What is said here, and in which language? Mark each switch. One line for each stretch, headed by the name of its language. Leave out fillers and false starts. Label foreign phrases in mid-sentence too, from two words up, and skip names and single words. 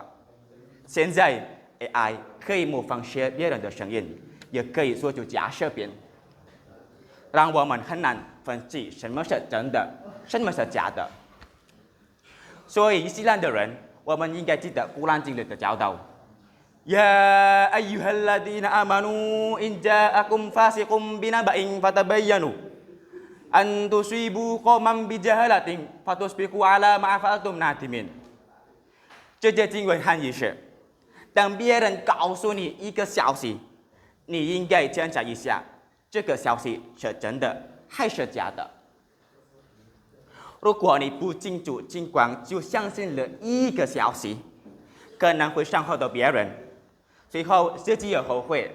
Chinese: 现在 AI 可以模仿学别人的声音，也可以做出假视频，让我们很难分析什么是真的，什么是假的。所以伊斯兰的人，我们应该记得古兰经里的教导。
Arabic: يا أيها الذين آمنوا إن جاءكم فاسق بنبإ فتبينوا أن تصيبوا قوما بجهالة فتصبحوا على ما فعلتم نادمين.
Chinese: 这节经文含义是：当别人告诉你一个消息，你应该检查一下这个消息是真的还是假的。如果你不清楚情况就相信了一个消息，可能会伤害到别人，最后自己也后悔。